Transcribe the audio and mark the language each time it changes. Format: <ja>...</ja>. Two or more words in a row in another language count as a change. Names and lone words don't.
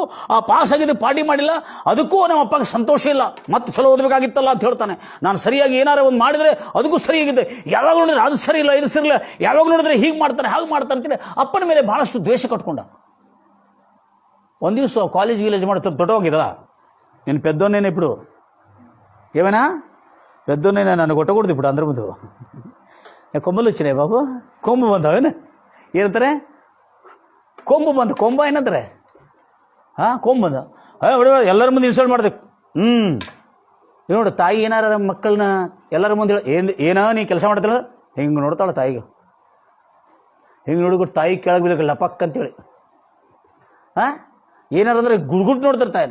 <kn>ಆ ಪಾಸಾಗಿದ್ದು ಪಾರ್ಟಿ ಮಾಡಿಲ್ಲ, ಅದಕ್ಕೂ ನಮ್ಮಪ್ಪಗೆ ಸಂತೋಷ ಇಲ್ಲ. ಮತ್ತೆ ಚಲೋ ಓದಬೇಕಾಗಿತ್ತಲ್ಲ ಅಂತ ಹೇಳ್ತಾನೆ. ನಾನು ಸರಿಯಾಗಿ ಏನಾರು ಒಂದು ಮಾಡಿದರೆ ಅದಕ್ಕೂ ಸರಿಯಾಗಿದೆ. ಯಾವಾಗ ನೋಡಿದ್ರೆ ಅದು ಸರಿ ಇಲ್ಲ, ಇದು ಸರಿ ಇಲ್ಲ, ಯಾವಾಗ ನೋಡಿದ್ರೆ ಹೀಗೆ ಮಾಡ್ತಾನೆ ಹಾಗೆ ಮಾಡ್ತಾನೆ ಅಂತೇಳಿ ಅಪ್ಪನ ಮೇಲೆ ಭಾಳಷ್ಟು ದ್ವೇಷ ಕಟ್ಕೊಂಡ. ಒಂದು ದಿವಸ ಕಾಲೇಜ್ ಮಾಡ್ತಾರೆ, ದೊಡ್ಡವಾಗಿದ್ದಲ್ಲ, ನೀನು ಪೆದ್ದೋನೇನೆ</kn> <te>ಇప్పుడు ఏమైనా పెద్దోనే నన్ను కొట్టకూడదు ఇప్పుడు అందరి ముందు. కొమ్మలు వచ్చినాయి బాబు,</te> <kn>ಕೊಂಬು ಬಂದವೇನು ಏನಂತಾರೆ? ಕೊಂಬ ಏನಂತಾರೆ? ಕೊಂಬು ಬಂದ ಎಲ್ಲರ ಮುಂದೆ ಇನ್ಸಲ್ಟ್ ಮಾಡ್ದೆ. ನೋಡು ತಾಯಿ ಏನಾರ ಮಕ್ಕಳನ್ನ ಎಲ್ಲರ ಮುಂದೆ ಏನೋ ನೀ ಕೆಲಸ ಮಾಡ್ತಿಲ್ಲ, ಹಿಂಗೆ ನೋಡ್ತಾಳೆ ತಾಯಿಗೆ. ಹಿಂಗೆ ನೋಡಿಬಿಟ್ಟು ತಾಯಿ ಕೆಳಗೆ ಬಿಡಕ್ಕೆ ಲಪಕ್ ಅಂತೇಳಿ ಏನಾರಂದ್ರೆ ಗುಡ್ಗುಟ್ಟು ನೋಡ್ತಾರೆ ತಾಯಿನ.</kn>